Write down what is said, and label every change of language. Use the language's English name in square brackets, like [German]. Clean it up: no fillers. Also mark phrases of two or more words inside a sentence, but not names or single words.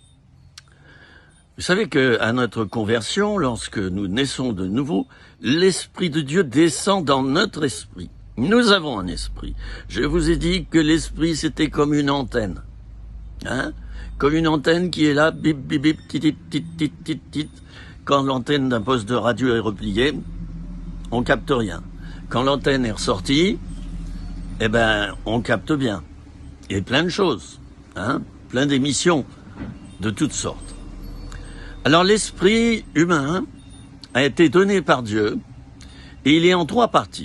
[French] Vous savez qu'à notre conversion, lorsque nous naissons de nouveau, l'Esprit de Dieu descend dans notre esprit. Nous avons un esprit. Je vous ai dit que l'esprit, c'était comme une antenne. Comme une antenne qui est là, bip, bip, bip, tit, tit, tit, tit, tit. Quand l'antenne d'un poste de radio est repliée, on capte rien. Quand l'antenne est ressortie, eh ben, on capte bien. Et plein de choses, plein d'émissions de toutes sortes. Alors l'esprit humain a été donné par Dieu et il est en 3 parties.